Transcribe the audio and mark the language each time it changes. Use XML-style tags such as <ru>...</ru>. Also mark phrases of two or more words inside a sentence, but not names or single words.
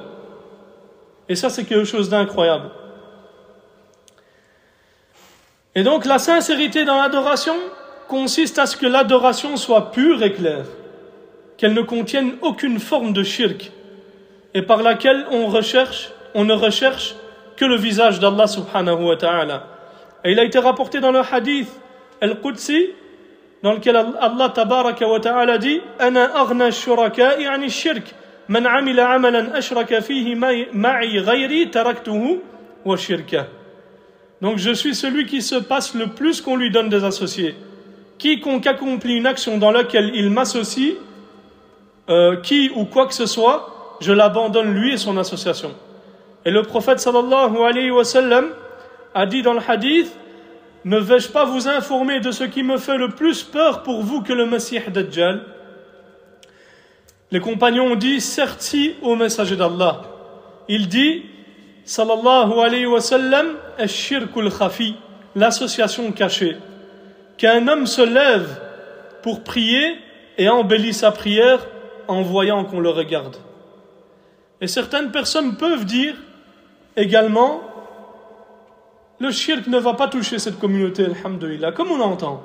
<fr>Et ça, c'est quelque chose d'incroyable. Et donc, la sincérité dans l'adoration consiste à ce que l'adoration soit pure et claire, qu'elle ne contienne aucune forme de shirk, et par laquelle on ne recherche que le visage d'Allah</fr> <ar>سبحانه وتعالى.</ar> <fr>Et il a été rapporté dans le</fr> <ar>حديث القدسي,</ar> <fr>dans lequel Allah</fr> <ar>تبارك وتعالى</ar> <fr>dit «</fr> <ar>أنا أغنى الشركاء عن الشرك من عمل عملا أشرك فيه معي غيري تركته وشركه</ar> <fr>» Donc je suis celui qui se passe le plus qu'on lui donne des associés. Quiconque accomplit une action dans laquelle il m'associe, qui ou quoi que ce soit, je l'abandonne lui et son association. Et le prophète</fr> <ar>صلى الله عليه وسلم</ar> <fr>a dit dans le hadith, ne vais-je pas vous informer de ce qui me fait le plus peur pour vous que le Messie Dajjal? Les compagnons ont dit, certes si, ô messager d'Allah. Il dit,</fr> <ar>صلى الله عليه وسلم الشرك الخفي,</ar> <fr>l'association cachée. Qu'un homme se lève pour prier et embellit sa prière en voyant qu'on le regarde. Et certaines personnes peuvent dire également, le shirk ne va pas toucher cette communauté, alhamdulillah, comme on l'entend.</fr>